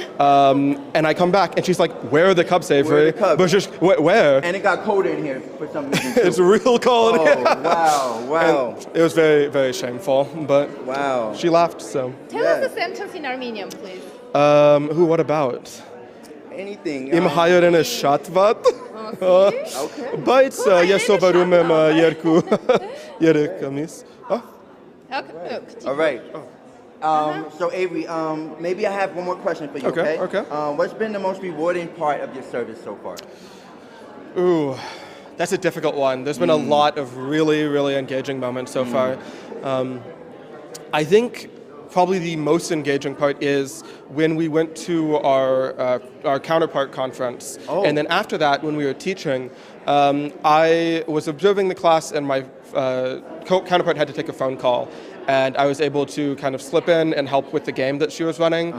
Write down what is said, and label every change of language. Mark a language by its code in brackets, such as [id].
[en] And I come back and she's like, "Where are the cups, Avery?" Where are the cups? But just, where? And it got colder in here for some reason. Too. It's real cold. Oh, wow. And it was very, very shameful. But she laughed, so. Tell us a sentence in Armenian, please. What about? Anything. [hy] Իմ հայերենը շատ վատ։ Բայց ես սովորում եմ 2-3 ամիս։ [en] Okay. All right. So Avery, maybe I have one more question for you. Okay, Okay. okay. What's been the most rewarding part of your service so far? Ooh, that's a difficult one. There's been a lot of really, really engaging moments so far. I think probably the most engaging part is when we went to our counterpart conference, and then after that, when we were teaching, I was observing the class, and my counterpart had to take a phone call, and I was able to kind of slip in and help with the game that she was running.